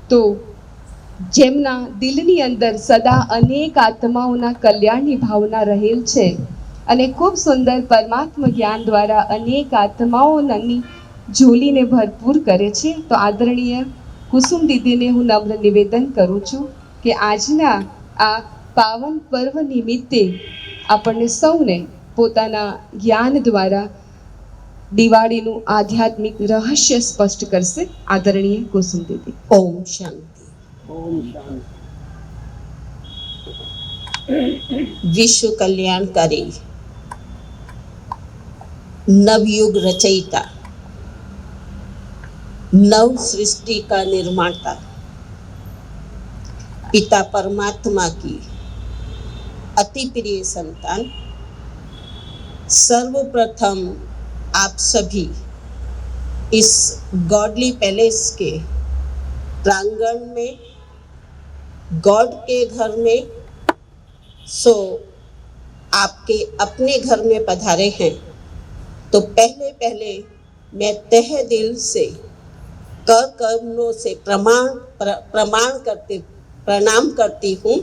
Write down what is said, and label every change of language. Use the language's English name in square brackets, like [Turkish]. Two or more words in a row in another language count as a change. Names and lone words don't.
[Gujarati] તો જેમના દિલની અંદર સદા અનેક આત્માઓના કલ્યાણની ભાવના રહેલ છે અને ખૂબ સુંદર પરમાત્મા જ્ઞાન દ્વારા અનેક આત્માઓની ઝોલીને ભરપૂર કરે છે, તો આદરણીય કુસુમ દીદીને હું નમ્ર નિવેદન કરું છું કે આજના આ પાવન પર્વ નિમિત્તે આપણને સૌને પોતાના જ્ઞાન દ્વારા દિવાળીનું આધ્યાત્મિક રહસ્ય સ્પષ્ટ કરશે. આદરણીય કુસુમ દીદી. ઓમ શાંતિ. [Hindi] ओम शांति. विश्व कल्याणकारी नवयुग रचयिता, नव सृष्टि का निर्माता पिता परमात्मा की अति प्रिय संतान, सर्वप्रथम आप सभी इस [English] godly palace [Hindi] के प्रांगण में, गॉड के घर में, सो आपके अपने घर में पधारे हैं, तो पहले पहले मैं तहे दिल से कर कमलों से प्रणाम करती हूँ.